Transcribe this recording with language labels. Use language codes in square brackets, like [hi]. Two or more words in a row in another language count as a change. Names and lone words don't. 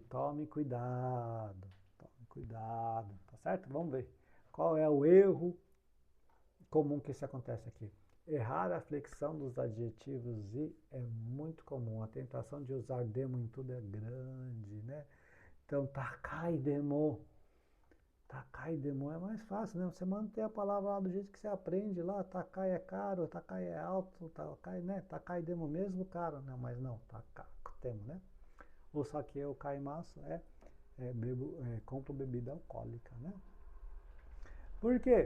[pt] Tome cuidado, tá certo? Vamos ver qual é o erro comum que isso acontece aqui. Errar a flexão dos adjetivos e é muito comum. A tentação de usar demo em tudo é grande, né? Então, [ja] 高いでも. 高いでも [pt] é mais fácil, né? Você mantém a palavra lá do jeito que você aprende lá. Takai é caro, takai é alto, takai, né? [ja] 高いでも [pt] mesmo caro. Não, mas não, [ja] 高いても, [pt] né? [ja] お酒を買います [pt] compro bebida alcoólica, né? Por quê?